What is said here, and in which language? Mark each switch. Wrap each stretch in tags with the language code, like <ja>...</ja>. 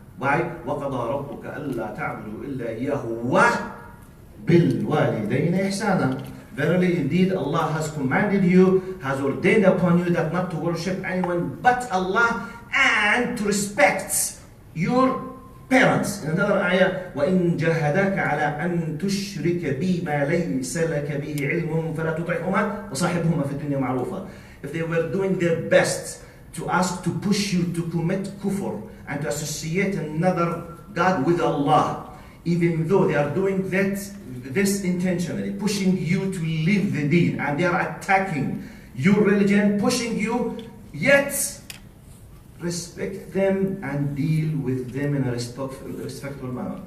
<ar>Why? وَقَضَى رَبُّكَ أَلَّا تَعْبُدُوا إِلَّا إِيَّاهُ وَبِالْوَالِدَيْنِ إِحْسَانًا.</ar> <en>Verily, indeed, Allah has commanded you, has ordained upon you that not to worship anyone but Allah and to respect your parents. In another ayah,</en> <ar>وَإِن جَاهَدَاكَ عَلَىٰ أَن تُشْرِكَ بِي مَا لَيْسَ لَكَ بِهِ عِلْمٌ فَلَا تُطِعْهُمَا وَصَاحِبْهُمَا فِي الدُّنْيَا مَعْرُوفًا.</ar> <en>If they were doing their best to ask, to push you to commit kufr and to associate another God with Allah, even though they are doing this intentionally, pushing you to leave the deen, and they are attacking your religion, pushing you, yet respect them and deal with them in a respectful manner.</en>